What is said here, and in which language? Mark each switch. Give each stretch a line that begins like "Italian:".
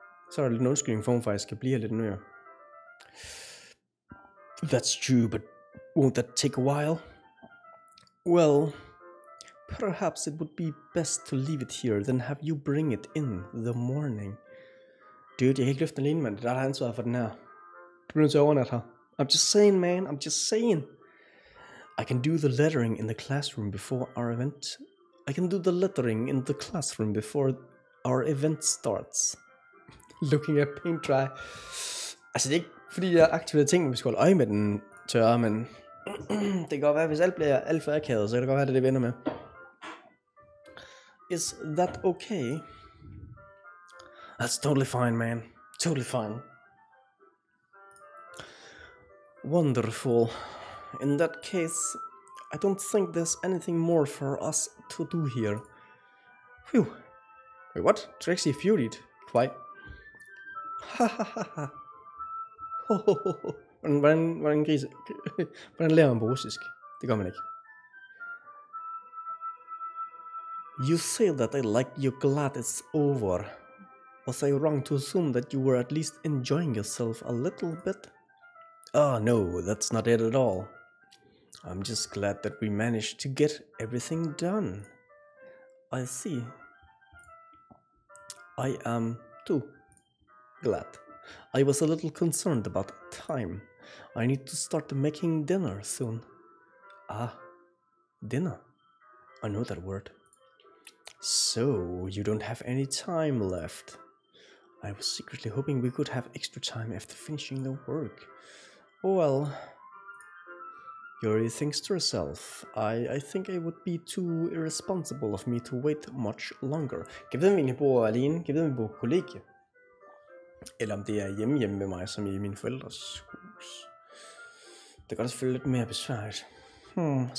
Danish: Så er der lidt en undskyldning for, at faktisk skal blive her lidt nøjere.
English: That's true, but won't that take a while? Well, perhaps it would be best to leave it here, then have you bring it in the morning.
Danish: Dude, jeg kan ikke løfte den alene, mand. Det er der ansvaret for den her. Du bliver nødt til at overnatte her.
English: I'm just saying, man. I'm just saying. I can do the lettering in the classroom before our event. I can do the lettering in the classroom before our event starts. Looking at paint dry.
Danish: Altså, det er ikke fordi, jeg aktivt tænker, at vi skal holde øje med den tørre, men det kan godt være, hvis alt bliver alt for akavet, så kan det godt være, det vender med.
English: Is that okay? That's totally fine, man. Totally fine. Wonderful. In that case, I don't think there's anything more for us to do here. Phew. Wait, what? Trixie furied. Quite. Ha ha ha ha.
Danish: Hvordan lærer man på russisk? Det gør man ikke.
English: You say that I like you're glad it's over. Was I wrong to assume that you were at least enjoying yourself a little bit? Oh no, that's not it at all. I'm just glad that we managed to get everything done. I see. I am too glad. I was a little concerned about time. I need to start making dinner soon. Ah, dinner. I know that word. So, you don't have any time left. I was secretly hoping we could have extra time after finishing the work. Well, Yuri thinks to herself, I think I would be too irresponsible of me to wait much longer.
Danish: Kan vide, om vi egentlig bor alene? Kan vide, om vi bor på kollegie? Eller om det er hjemme med mig, som i mine forældres hus. Det gør det selvfølgelig lidt mere besværligt.